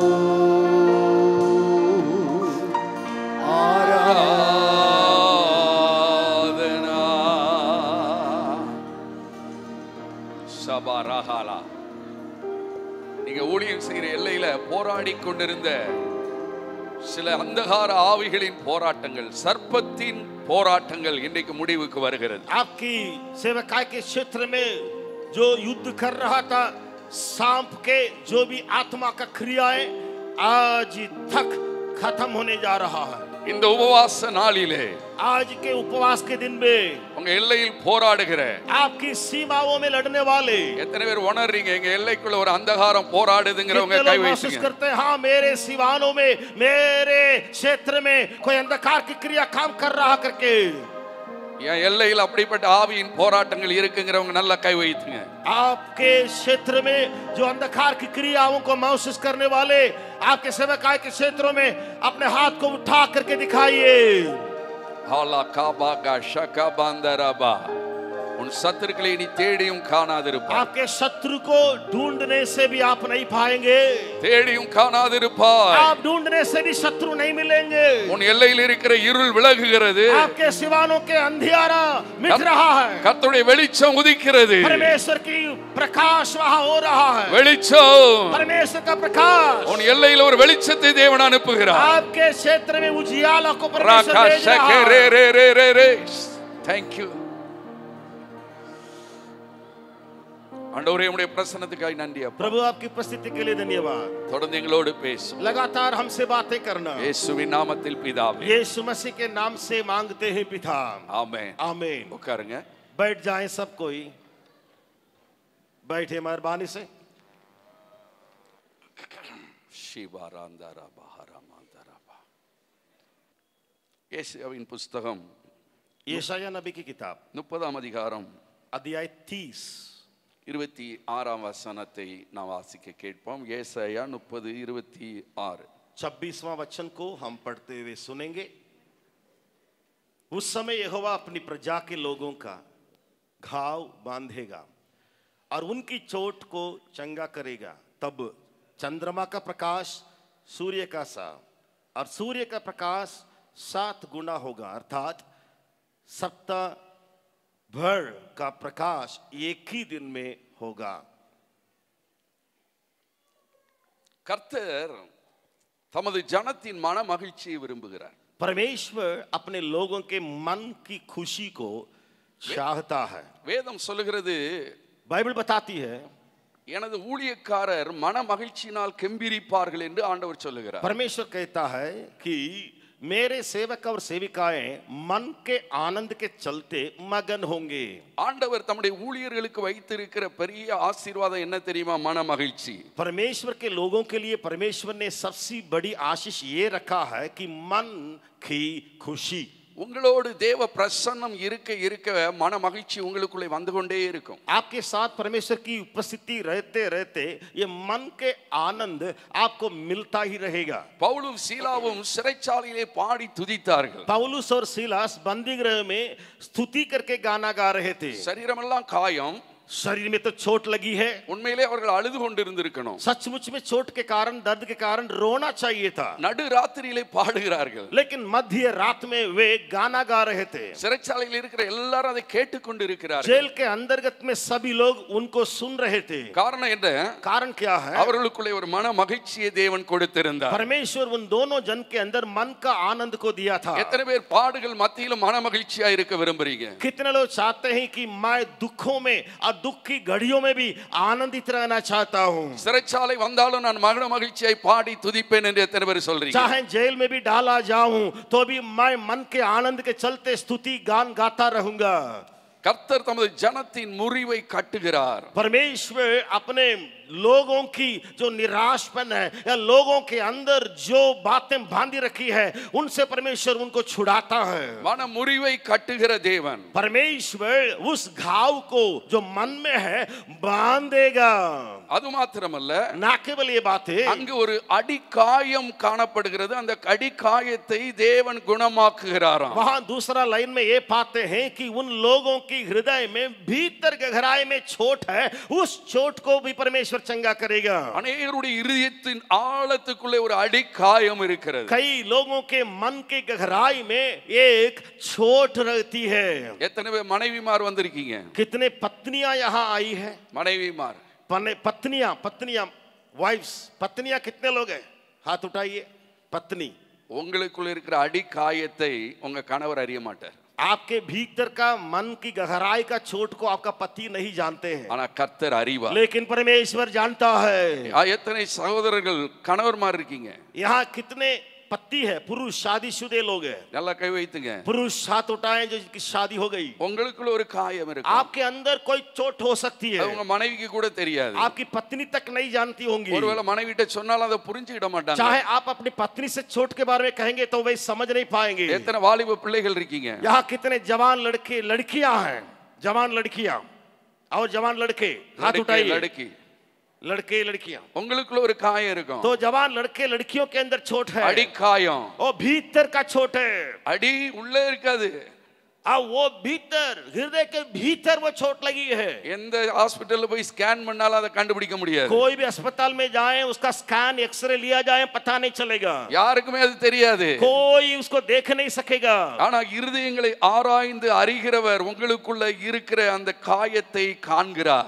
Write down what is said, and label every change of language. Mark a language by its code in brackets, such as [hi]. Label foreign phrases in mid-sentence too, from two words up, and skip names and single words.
[ta] Adana Sabarahala. நீங்க ஊழியம் செய்கிற எல்லையில போராடி கொண்டிருந்த சில அந்தகார ஆவிகளின் போராட்டங்கள், சர்ப்பத்தின் போராட்டங்கள் இன்றைக்கு முடிவுக்கு வருகிறது. [hi] आपकी सेवकाई के क्षेत्र में जो युद्ध कर रहा था, सांप के जो भी आत्मा का क्रियाएं आज तक खत्म होने जा रहा है. [ta] இந்த உபவாச நாளிலே [hi] आज के उपवास के दिन में [ta] உங்க எல்லையில் போராடுகிற [hi] आपकी सीमाओं में लड़ने वाले [ta] எத்தனை பேர் உணர்றீங்க எங்க எல்லைக்குள்ள ஒரு அந்தகாரம் போராடுதுங்கிறவங்க [hi] कितने [ta] கை [hi] लोग महसूस [ta] வைங்க. [hi] करते हैं हाँ मेरे सीमाओं में मेरे क्षेत्र में कोई अंधकार की क्रिया काम कर रहा करके. [ta] என் எல்லையில் அப்படிப்பட்ட ஆவியின் போராட்டங்கள் இருக்குங்கிறவங்க நல்லா கை வைத்துங்க. [hi] आपके क्षेत्र में जो अंधकार की क्रियाओं को महसूस करने वाले आपके सेवकाई के क्षेत्रों में अपने हाथ को उठा करके दिखाइए. ஹாலா காபாகா ஷகபந்தரபா. [ta] உன் சத்துருக்களை நீ தேடியும் காணாதிருப்பாய். [hi] आपके शत्रु को ढूंढने से भी आप नहीं पाएंगे. [ta] தேடியும் காணாதிருப்பாய். [hi] आप ढूंढने से भी शत्रु नहीं मिलेंगे. [ta] உன் எல்லையில் இருக்கிற இருள் விலகுகிறது. [hi] आपके सिवानों के अंधियारा मिट रहा है. [ta] கர்த்தருடைய வெளிச்சம் உதிக்கிறது. [hi] परमेश्वर की प्रकाश वहां हो रहा है. [ta] வெளிச்சம். [hi] परमेश्वर का प्रकाश [ta] உன் எல்லையில் ஒரு வெளிச்சத்தை தேவன் அனுப்புகிறார். [hi] आपके क्षेत्र में उजियाला को परमेश्वर ராகா भेज रहा ஷகே है. ரே ரே ரே ரே ரே. [en] Thank you. [ta] ஆண்டவரே உம்முடைய பிரசன்னத்துக்காக நன்றி அப்பா. [hi] प्रभु आपकी उपस्थिति के लिए धन्यवाद. [ta] தொடர்ந்து எங்களோடு பேசும். [hi] लगातार हमसे बातें करना [ta] இயேசுவின் நாமத்தில் பிதாவே. [hi] यीशु मसीह के नाम से मांगते हैं पिता. [ta] ஆமென். [hi] आमीन. [ta] உட்காருங்க. [hi] बैठ जाएं सब कोई. बैठे मेहरबानी से. ஷிபாராந்தரபா ஹரமாந்தரபா. [ta] ஏசாயாவின் புத்தகம் [hi] यशायाह नबी की किताब [ta] 30 அதிகாரம் [hi] अध्याय 30 [ta] 26 வசனத்தை நாம் வாசிக்க கேட்போம். ஏசாயா 30:26. [hi] 26वां वचन को हम पढ़ते हुए सुनेंगे. उस समय यहोवा अपनी प्रजा के लोगों का घाव बांधेगा और उनकी चोट को चंगा करेगा. तब चंद्रमा का प्रकाश सूर्य का सा और सूर्य का प्रकाश 7 गुना होगा. अर्थात सप्ताह भर का प्रकाश एक ही दिन में होगा. [ta] கர்த்தர் தமது ஜனத்தின் மன மகிழ்ச்சியை விரும்புகிறார். [hi] परमेश्वर अपने लोगों के मन की खुशी को चाहता है. [ta] வேதம் சொல்லுகிறது, [hi] बाइबल बताती है [ta] எனது ஊழியக்காரர் மன மகிழ்ச்சியினால் கெம்பீரிப்பார்கள் என்று ஆண்டவர் சொல்லுகிறார். [hi] परमेश्वर कहता है कि मेरे सेवक और सेविकाएं मन के आनंद के चलते मगन होंगे. [ta] ஆண்டவர் தம்முடைய ஊழியர்களுக்கு வைத்திருக்கிற பெரிய ஆசீர்வாதம் என்ன தெரியுமா? மன மகிழ்ச்சி. [hi] परमेश्वर के लोगों के लिए परमेश्वर ने सबसे बड़ी आशीष ये रखा है कि मन की खुशी. [ta] உங்களோடு தேவ பிரசன்னம் இருக்க இருக்க மன மகிழ்ச்சி உங்களுக்குள்ளே வந்து கொண்டே இருக்கும். [hi] आपके साथ परमेश्वर की उपस्थिति रहते रहते ये मन के आनंद आपको मिलता ही रहेगा. [ta] பவுலும் சீலாவும் சிறைச்சாலையிலே பாடி துதித்தார்கள். [hi] पौलुस और सीलास बंदी गृह में स्तुति करके गाना गा रहे थे. [ta] சரீரமெல்லாம் காயம். [hi] शरीर में तो चोट लगी है. [ta] உண்மையிலே அவர்கள் அழுது கொண்டிருந்திருக்கணும். [hi] सचमुच में चोट के कारण दर्द के कारण रोना चाहिए था. [ta] நடு ராத்திரியிலே பாடுகிறார்கள். [hi] लेकिन मध्य रात में वे गाना गा रहे थे. [ta] சிறைச்சாலையில் இருக்கிற எல்லாரும் அதை கேட்டுக்கொண்டிருக்கிறார்கள். [hi] जेल के अंतर्गत में सभी लोग उनको सुन रहे थे. [ta] காரணம் என்ன? [hi] कारण क्या है? [ta] அவர்களுக்குள்ளே ஒரு மன மகிழ்ச்சியை தேவன் கொடுத்திருந்தார். [hi] परमेश्वर उन दोनों जन के अंदर मन का आनंद को दिया था. [ta] எத்தனை பேர் பாடுகள் மத்தியிலும் மன மகிழ்ச்சியா இருக்க விரும்புறீங்க? [hi] कितने लोग चाहते हैं कि मैं दुखों में और दुख की घड़ियों में भी आनंदित रहना चाहता हूँ। [ta] சிறைச்சாலை வந்தாலும் நான் மகன மகிழ்ச்சியை பாடி துதிப்பேன் என்று எத்தனை பேர் சொல்றீங்க? [hi] चाहे जेल में भी डाला जाऊं तो भी मैं मन के आनंद के चलते स्तुति गान गाता रहूंगा। [ta] கர்த்தர் தமது ஜனத்தின் முறிவை கட்டுகிறார். [hi] परमेश्वर अपने लोगों की जो निराशपन है या लोगों के अंदर जो बातें बांधी रखी है उनसे परमेश्वर उनको छुड़ाता है। [ta] மன முறிவை கட்டுகிற தேவன் [hi] परमेश्वर उस घाव को जो मन में है बांधेगा। [ta] அது மாத்திரமல்ல, [hi] ना केवल ये बातें, [ta] அங்கு ஒரு அடிக்காயம் காணப்படுகிறது. அந்த அடிக்காயத்தை தேவன் குணமாக்குகிறாராம். [hi] वहां दूसरा लाइन में ये पाते हैं कि उन लोगों की हृदय में भीतर गहराई में चोट है, उस चोट को भी परमेश्वर चंगा करेगा। [ta] அநேகருடைய இதயத்தின் ஆழத்துக்குள்ளே ஒரு அடிக்காயம் இருக்கிறது. [hi] कई लोगों के मन के गहराई में एक चोट रहती है। [ta] எத்தனை பேர் மனைவிமார் வந்திருக்கீங்க? [hi] कितने पत्नियां यहाँ आई है? [ta] மனைவிமார், [hi] पत्नियां वाइफ्स, पत्नियां कितने लोग हैं? हाथ उठाइए। पत्नी, [ta] உங்களுக்குள்ள இருக்கிற அடிக்காயத்தை உங்க கணவர் அறிய மாட்டார். [hi] आपके भीतर का मन की गहराई का चोट को आपका पति नहीं जानते हैं, [ta] ஆனா கர்த்தர் அறிவார். [hi] लेकिन परमेश्वर जानता है। [ta] எத்தனை சகோதரர்கள் கணவர்மார் இருக்கீங்க? [hi] यहाँ कितने पति है, पुरुष शादीशुदे लोग हैं? [ta] நல்லா கை வைத்துங்க. [hi] पुरुष हाथ उठाएं जो जिनकी शादी हो गई। [ta] உங்களுக்குள்ள ஒரு காயம் இருக்கு. [hi] आपके अंदर कोई चोट हो सकती है, [ta] உங்க மனைவிக்கு கூட தெரியாது. [hi] आपकी पत्नी तक नहीं जानती होंगी। [ta] ஒருவேளை மனைவிட்ட சொன்னாலும் அதை புரிஞ்சுக்கிட மாட்டாங்க. [hi] चाहे आप अपनी पत्नी से चोट के बारे में कहेंगे तो वे समझ नहीं पाएंगे। [ta] எத்தனை வாலிப பிள்ளைகள் இருக்கீங்க? [hi] यहाँ कितने जवान लड़के लड़कियां हैं, जवान लड़कियां और जवान लड़के, हाथ उठाइए। लड़की, लड़के लड़कियां, [ta] உங்களுக்குள்ள ஒரு காயம் இருக்கும். [hi] तो जवान लड़के लड़कियों के अंदर चोट है, [ta] அடிக்காயம். [hi] और भीतर का चोट है। [ta] அடி உள்ளே இருக்காது, [hi] अब वो भीतर, हृदय के भीतर वो चोट लगी है। [ta] எந்த ஹாஸ்பிடல்ல போய் ஸ்கேன் பண்ணாலும் அதை கண்டுபிடிக்க முடியாது. [hi] कोई भी अस्पताल में जाए, उसका [en] scan X-ray [hi] लिया जाए, पता नहीं चलेगा, [ta] யாருக்குமே அது தெரியாது. [hi] कोई उसको देख नहीं सकेगा। [ta] ஆனா இருதயங்களை ஆராய்ந்து அறிகிறவர் உங்களுக்குள்ள இருக்கிற அந்த காயத்தை காண்கிறார்.